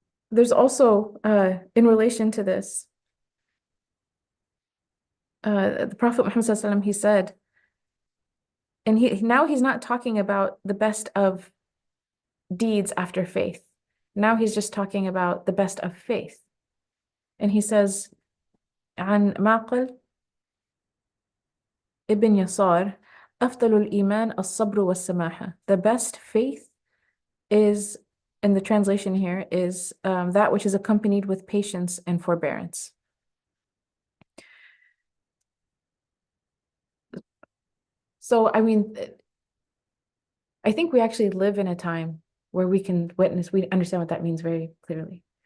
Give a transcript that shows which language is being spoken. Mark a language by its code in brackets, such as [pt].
[en] There's also in relation to this, the Prophet Muhammad Sallallahu Alaihi Wasallam, he said, and he's not talking about the best of deeds after faith. Now he's just talking about the best of faith. And he says, [ar] عن معقل ابن يسار أفضل الإيمان الصبر والسماحة. [en] The best faith is, in the translation here, is that which is accompanied with patience and forbearance. So, I mean, I think we actually live in a time where we can witness, we understand what that means very clearly.